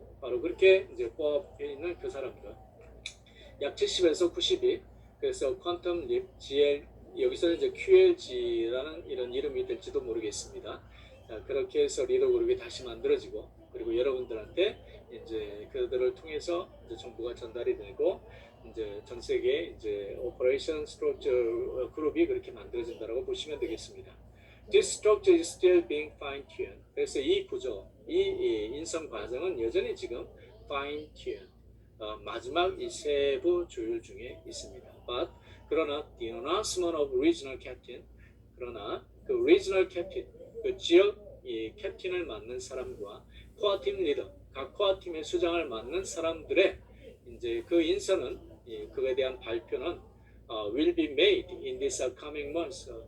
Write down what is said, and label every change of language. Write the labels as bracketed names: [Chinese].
[Korean] 바로 그렇게 이제 뽑혀 있는 그 사람들 약 70에서 90이 그래서 퀀텀 립 GL 여기서 이제 QLG라는 이런 이름이 될지도 모르겠습니다. 그렇게 해서 리더 그룹이 다시 만들어지고 그리고 여러분들한테 이제 그들을 통해서 이제 정보가 전달이 되고 이제 전 세계 이제 오퍼레이션 스트럭처 그룹이 그렇게 만들어진다라고 보시면 되겠습니다. [English] This structure is still being fine-tuned. [Korean] 그래서 이 구조, 이 인성 과정은 여전히 지금 fine-tuned. 마지막 이 세부 조율 중에 있습니다. But 그러나 [English] the announcement of regional captain, [Korean] 그러나 그 regional captain, 그 지역 이 캡틴을 맡는 사람과 코어팀 리더, 각 코어팀의 수장을 맡는 사람들의 이제 그 인선은 그에 대한 발표는 [English] will be made in this coming months.